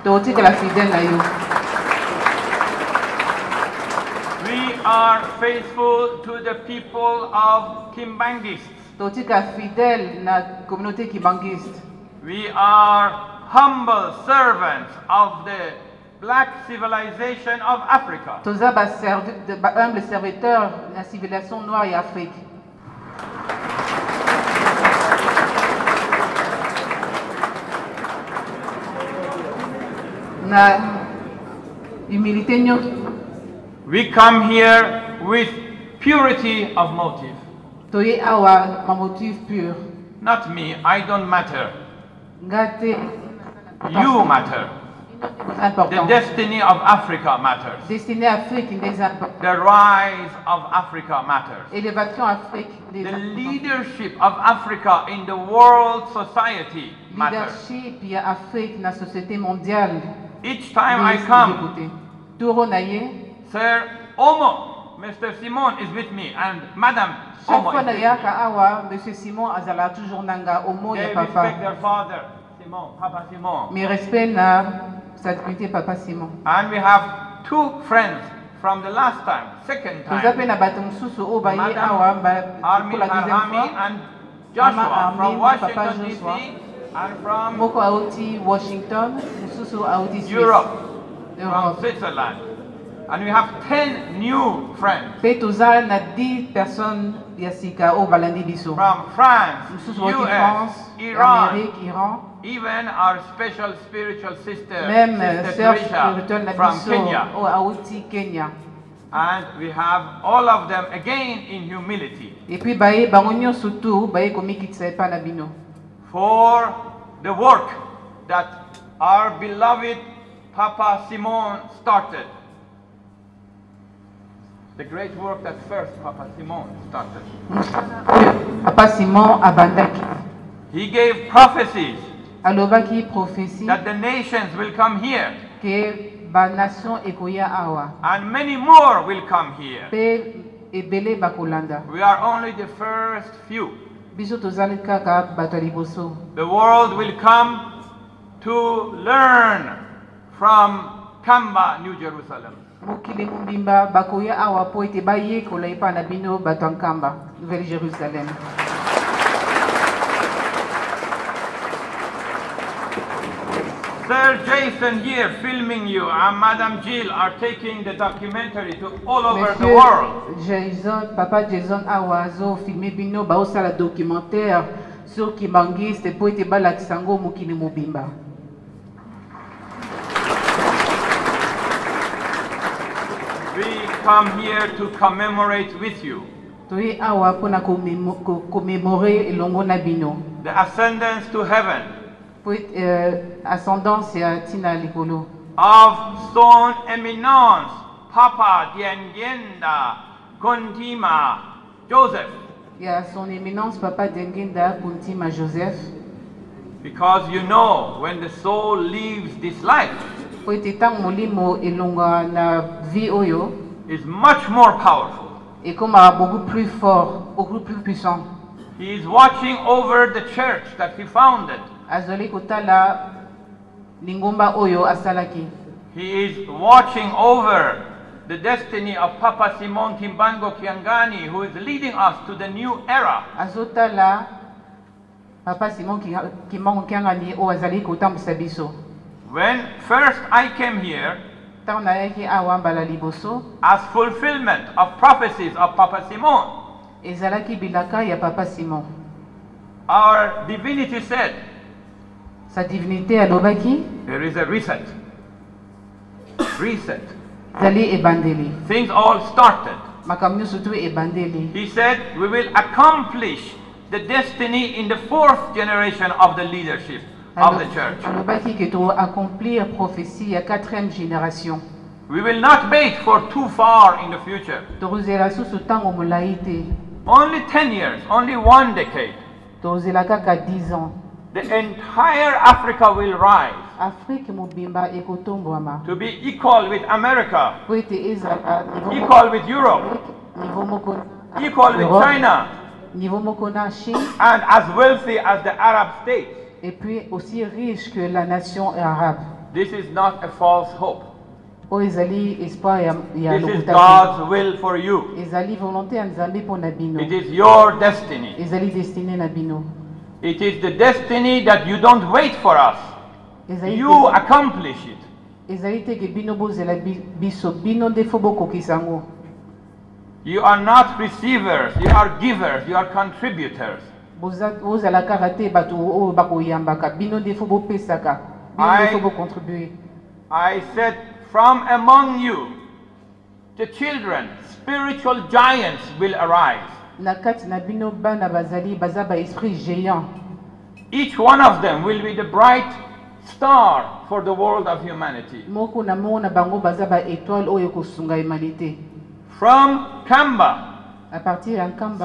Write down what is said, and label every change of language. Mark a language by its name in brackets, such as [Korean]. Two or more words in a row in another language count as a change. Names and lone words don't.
[English] We are faithful to the people of Kimbanguiste. We are humble servants of the black civilization of Africa. [French] Humble serviteur de la civilisation noire et Afrique. [Lingala] na humilité nyonso. [English] We come here with purity of motive. [Lingala] Toye awa ma motif pur. [English] Not me, I don't matter. [Lingala] Ngate. [English] You matter. The [French] Important. [English] destiny of Africa matters. [French] Destiné Afrique des importants. [English] The rise of Africa matters. [French] Élévation Afrique des [English] The [French] importants. [English] leadership of Africa in the world society matters. [Lingala] Leadership ya Afrique na société mondiale. [English] Each time I come, [Lingala] Touro naye. [English] Sir Omo, Mr. Simon is with me, and Madam [French] Chaque Omo fois [English] is [Lingala] na [English] with me. [Lingala] yaka awa, Monsieur Simon azala toujours nanga omo [English] They [Lingala] ya [English] respect [Lingala] papa. [English] their father, Simon, Papa Simon. [French] Mais respect [Lingala] na [French] sa dignité [Lingala] papa Simon. [English] And we have two friends from the last time, second [Lingala] Toza pe [English] time. [Lingala] na bato mosusu o baye [English] Madam [Lingala] awa ba Armin [French] pour la deuxième Arhami fois. [English] and Joshua [Lingala] Mama [English] from [Lingala] Armin, [English] Washington [Lingala] Papa [English] DC [Lingala] Joshua. [English] and from [Lingala] Moko auti Washington, mosusu auti Suisse. [English] Europe, from Europe. Switzerland. And we have 10 new friends [Lingala] Pe toza na [French] 10 personnes [Lingala] ya sika o balandi biso. [English] from France, [Lingala] Mosusu auti [English] US, [Lingala] France, Iran, Amérique, Iran. [English] even our special spiritual sister, [French] Même [English] Sister [French] sœur Teresa spirituelle na [English] from [Lingala] biso [English] Kenya. [Lingala] o auti Kenya. [English] And we have all of them again in humility [French] Et puis [Lingala] baye bango nyonso tu baye komikitisa epa na bino. [English] for the work that our beloved Papa Simon started. The great work that first Papa Simon started. [Lingala] Papa Simon abandaki. [English] He gave prophecies [Lingala] Alobaki prophétie [English] that the nations will come here [Lingala] ke ba nation ekoya awa. [English] and many more will come here. [Lingala] Pe ebele bakolanda. [English] We are only the first few. [Lingala] Biso tozali kaka bato ya liboso. [English] The world will come to learn from Kamba, New Jerusalem. [Lingala] Mokili mobimba bakoya awa po ete bayekola epa na bino bato ya Nkamba, Nouvelle Jérusalem. [English] Sir Jason here filming you and Madam Jill are taking the documentary to all over the world. [Lingala] Monsieur Jason, Papa Jason awa azo filme bino baosala [French] documentaire sur [Lingala] Kimbangiste po ete balakisa yango mokili mobimba. [English] We come here to commemorate with you [Lingala] Toye awa mpona commémorer elongo na bino. [English] the ascendance to heaven [Lingala] Po ascendance ya ntina likolo. [English] of son eminence Papa Diengienda Kontima Joseph, [Lingala] Ya [French] son éminence [Lingala] Papa Dengenda Kuntima Joseph. [English] because you know when the soul leaves this life [Lingala] Po ete ntango molimo elonga na vie oyo [English] is much more powerful. [Lingala] ekomaka [French] beaucoup plus fort, beaucoup plus puissant. [English] He is watching over the church that he founded. [Lingala] Azali kotala lingomba oyo asalaki. [English] He is watching over the destiny of Papa Simon Kimbango Kiangani, who is leading us to the new era. [Lingala] Azotala Papa Simon Kimbango Kiangani o azali kotambisa biso. [English] When first I came here, [Lingala] Ntango nayaki awa mbala liboso [English] as fulfillment of prophecies of Papa Simon, [Lingala] ezalaki bilaka ya Papa Simon. [English] our divinity said, [French] Sa divinité [Lingala] alobaki [English] there is a reset. Reset. [Lingala] zali ebandeli. [English] Things all started. [Lingala] Makambo nyonso tu ebandeli. [English] He said, we will accomplish the destiny in the fourth generation of the leadership of the church. [Lingala] Alobaki ke to accomplir prophétie ya 4e génération. [English] We will not wait for too far in the future. [Lingala] Tozela susu ntango molai te. [English] Only 10 years, only one decade. [Lingala] Tozela kaka [French] 10 ans. [English] The entire Africa will rise [Lingala] Afrique mobimba ekotombwama. [English] to be equal with America, [Lingala] Po ete ezala [English] equal with Europe, [Lingala] niveau moko [English] equal with Europe, China, [Lingala] niveau moko na Chine, [English] and as wealthy as the Arab states. [French] et puis aussi riche que la nation arabe. [English] This is not a false hope. [Lingala] O ezali espoir ya [English] This is [Lingala] lokuta. [English] God's will for you. [Lingala] Ezali volonté ya Nzambe mpo na bino. [English] It is your destiny. [Lingala] Ezali destiné na bino. [English] It is the destiny that you don't wait for us. [Lingala] Ezali [English] You accomplish it. [Lingala] ezali te ke bino bozela biso bino nde fo bokokisa yango. [English] You are not receivers, you are givers, you are contributors. [Lingala] Bozala kaka te bato oyo bakoyambaka bino nde fo bopesaka bino nde fo bocontribue. [English] I said, from among you, the children, spiritual giants will arise. [Lingala] Na kati na bino bana bazali baza ba [French] esprit géant. [English] Each one of them will be the bright star for the world of humanity. [Lingala] Moko na mona bango baza ba étoile oyo kosunga humanité. [English] From Kamba, [French] À partir [Lingala] ya Nkamba,